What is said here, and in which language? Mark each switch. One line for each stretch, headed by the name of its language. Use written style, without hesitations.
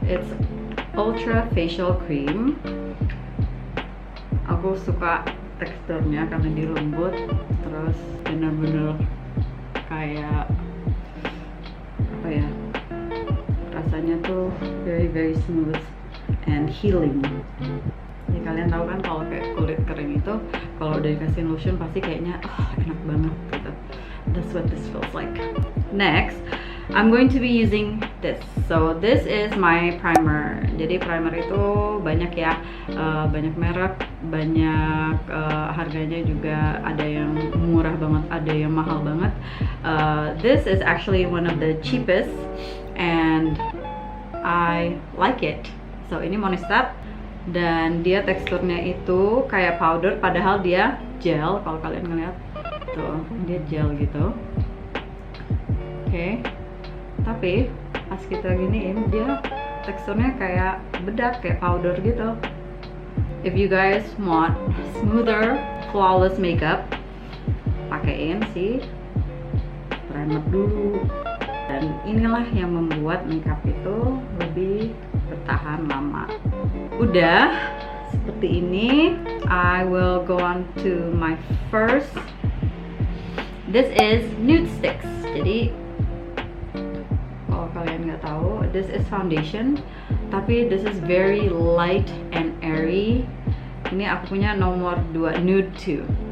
English: It's Ultra Facial Cream.
Indonesian: Aku suka teksturnya karena dia lembut, terus bener-bener kayak apa ya, rasanya tuh
English: very smooth and healing.
Indonesian: Ya, kalian tahu kan kalau kayak kulit kering itu kalau udah dikasih lotion pasti kayaknya enak banget gitu.
English: That's what this feels like. Next, I'm going to be using this. So this is my primer.
Indonesian: Jadi primer itu banyak ya, banyak merek, banyak harganya juga, ada yang murah banget, ada yang mahal banget.
English: This is actually one of the cheapest and I like it.
Indonesian: So ini Monistat dan dia teksturnya itu kayak powder padahal dia gel. Kalau kalian ngeliat tuh, dia gel gitu. Oke. Tapi pas kita giniin, dia teksturnya kayak bedak, kayak powder gitu.
English: If you guys want smoother, flawless makeup,
Indonesian: pakein si primer dulu. Dan inilah yang membuat makeup itu lebih bertahan lama. Udah seperti ini,
English: I will go on to my first. This is nude sticks.
Indonesian: Jadi kalau kalian nggak tahu,
English: this is foundation, tapi this is very light and airy.
Indonesian: Ini aku punya nomor 2, nude 2.